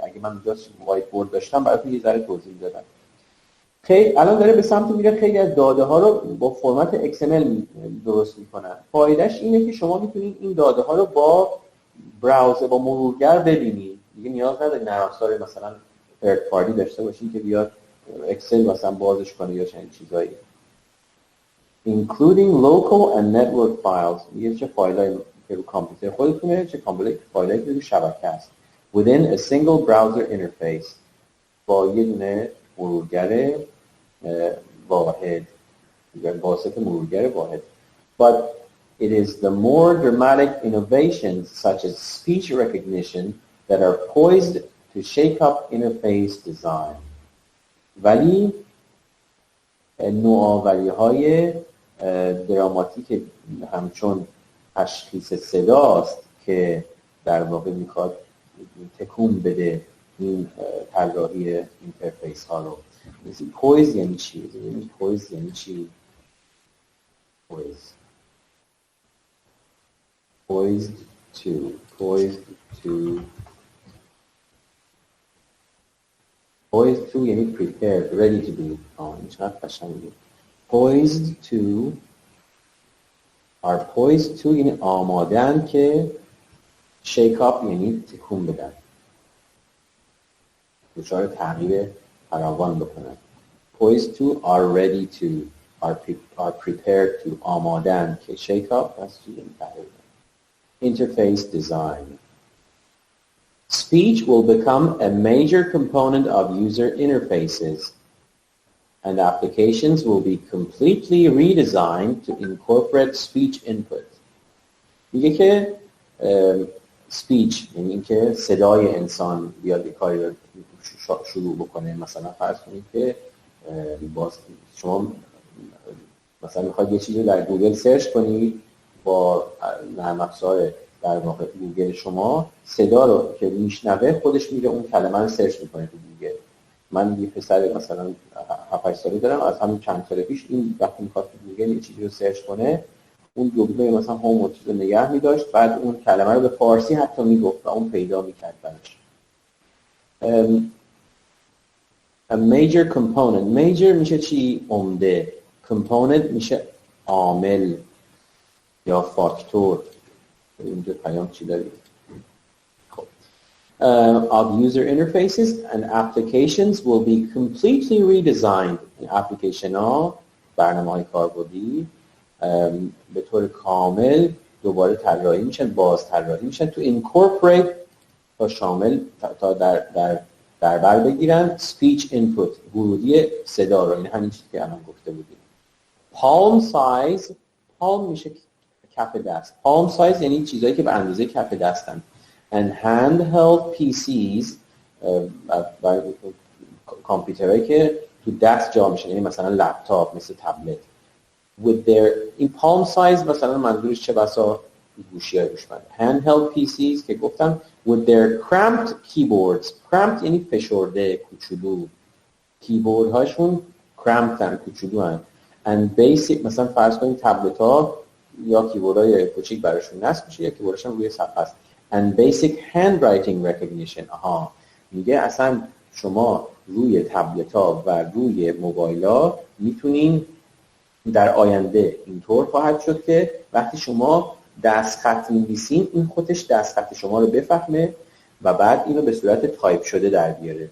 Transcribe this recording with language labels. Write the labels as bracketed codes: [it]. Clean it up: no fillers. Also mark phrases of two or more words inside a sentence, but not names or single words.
[fa] اگه من اینجا وایت بورد داشتم براتون یه ذره توضیح دادم. خیلی الان داره به سمت میره خیلی از داده ها رو با فرمت XML درست میکنن. فایدهش اینه که شما میتونید این داده ها رو با براوزر، با مرورگر ببینید. دیگه نیاز نداره نرم افزار مثلا ثرد پارتی داشته باشین که بیاد اکسل مثلا بازش کنه یا چنین چیزایی. [en] Including local and network files. [fa] میگه چه فایلایی که رو کامپیوتر خودتونه، چه فایلایی که رو شبکه است. [en] Within a single browser interface. [fa] با یه دونه مرورگر واحد، واسط مرورگر واحد. [en] But it is the more dramatic innovations such as speech recognition that are poised to shake up interface design. [fa] ولی نوآوری‌های دراماتیک همچون تشخیص صداست که در واقع میخواد تکون بده این طراحی اینترفیس ها رو. پویز یعنی چی؟ پویز یعنی چی؟ [en] Poised to یعنی prepared, ready to be. [fa] این چقدر قشنگه. [en] Poised to are poised to [fa] یعنی آمادن که [en] shake up [fa] یعنی تکون بدن، دچار تغییر فراوان بکنن. [en] Poised to are ready to are prepared to [fa] آمادن که [en] shake up [fa] هست یعنی تغییر. [en] Interface design. Speech will become a major component of user interfaces, and applications will be completely redesigned to incorporate speech input. [fa] میگه که speech یعنی اینکه صدای انسان بیاد یک کاری رو شروع بکنه. مثلا فرض کنید که باز شما مثلا میخواید یه چیزی رو در گوگل سرچ کنید، با نرم افزار در واقع گوگل شما صدا رو که میشنوه خودش میره اون کلمه رو سرچ میکنه تو گوگل. من یه پسر مثلا 7-8 ساله دارم، از همین چند سال پیش این وقتی میخواد تو گوگل یه چیزی رو سرچ کنه، اون دکمه مثلا هوم رو نگه می‌داشت، بعد اون کلمه رو به فارسی حتی میگفت و اون پیدا می‌کرد براش. [en] A major component. [fa] major میشه چی؟ عمده. component میشه عامل یا فاکتور. اینجا پیام چی داریم؟ خب. [en] Of user interfaces and applications will be completely redesigned. [fa] اپلیکیشن ها، برنامه‌های کاربردی به طور کامل دوباره طراحی میشن، باز طراحی میشن تو incorporate تا شامل تا در بر بگیرن [en] speech input، [fa] ورودی صدا رو. این همین چیزی که الان گفته بودیم. [en] palm size، [fa] palm میشه کف دست. [en] palm size [fa] یعنی چیزایی که به اندازه کف دستن. [en] and handheld PCs [fa] کامپیوترهایی که تو دست جا میشن، یعنی مثلا لپتاپ، مثل تبلت. [en] with their [fa] این [en] palm size [fa] مثلا منظورش چه بسا گوشی‌های هوشمند. [en] handheld PCs [fa] که گفتم [en] with their cramped keyboards. [fa] cramped یعنی فشرده، کوچولو. کیبورد هاشون cramped هن، کوچولو هن. [en] and basic [fa] مثلا فرض کنید تبلت ها یا کیبوردهای کوچیک براشون نصب میشه یا کیبوردشون روی صفحه است. [en] and basic handwriting recognition. [fa] آها، میگه اصلا شما روی تبلت ها و روی موبایل ها میتونین در آینده اینطور خواهد شد که وقتی شما دستخط می‌نویسین این خودش دستخط شما رو بفهمه و بعد اینو به صورت تایپ شده در بیاره.